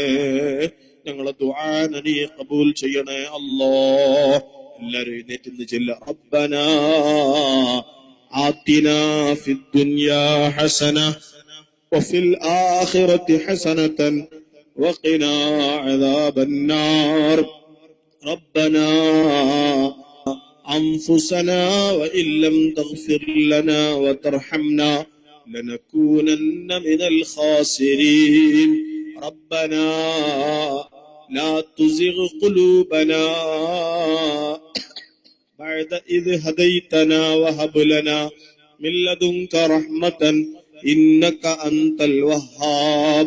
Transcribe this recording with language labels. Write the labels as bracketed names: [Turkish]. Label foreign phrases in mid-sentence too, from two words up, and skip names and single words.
[Malayalam] ഞങ്ങളെ ദുആ നീ ഖബൂൽ ചെയ്യണേ അല്ലാഹ്. എല്ലാവരും എഴുന്നേറ്റ് നിന്ന് ചൊല്ലുക. [Arabic] ربنا آتنا في الدنيا حسنة وفي الآخرة حسنة وقنا عذاب النار. ربنا أنفسنا وإن لم تغفر لنا وترحمنا لنكونن من الخاسرين. ربنا لا تزغ قلوبنا بعد إذ هديتنا وهب لنا من لدنك رحمة إنك أنت الوهاب.